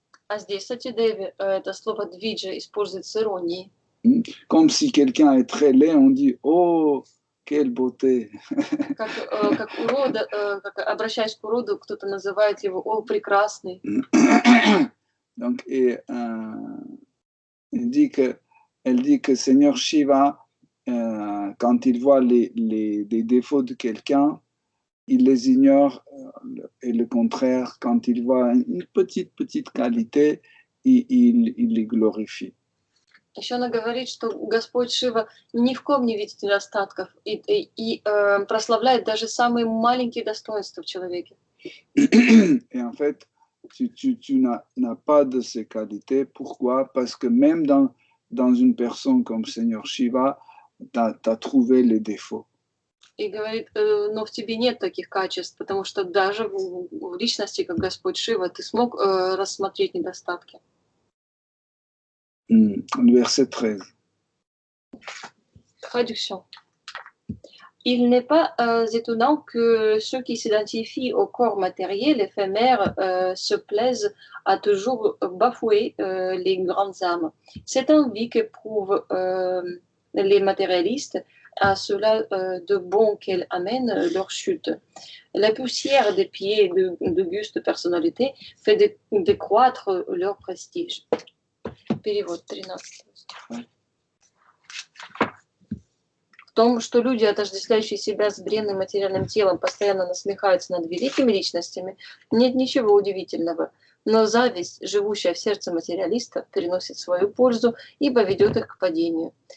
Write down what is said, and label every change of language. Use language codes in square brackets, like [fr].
[ru] А здесь Сати Деви это слово двиджа использует с иронией. [fr] Comme si quelqu'un est très laid, on dit oh, quelle beauté. [ru] Как урода, как обращаясь к уроду, кто-то называет его о, прекрасный. [fr] Donc, elle dit que Seigneur Shiva, quand il voit les défauts de quelqu'un, il les ignore, et le contraire, quand il voit une petite qualité, il les glorifie. [ru] Еще она говорит, что Господь Шива ни в ком не видит недостатков и прославляет даже самые маленькие достоинства в человеке. [fr] Et en fait, Tu n'as pas de ces qualités. Pourquoi? Parce que même dans une personne comme Seigneur Shiva, tu as trouvé les défauts. [ru] И говорит, но в тебе нет таких качеств, потому что даже в личности, как Господь Шива, ты смог рассмотреть недостатки. [fr] Le verset 13. Traduction. Il n'est pas étonnant que ceux qui s'identifient au corps matériel éphémère se plaisent à toujours bafouer les grandes âmes. Cette envie qu'éprouvent les matérialistes à cela de bon qu'elle amène leur chute. La poussière des pieds d'auguste personnalité fait décroître leur prestige. [ru] Перевод 13. В том, что люди, отождествляющие себя с бренным материальным телом, постоянно насмехаются над великими личностями, нет ничего удивительного. Но зависть, живущая в сердце материалиста, переносит свою пользу, ибо ведет их к падению.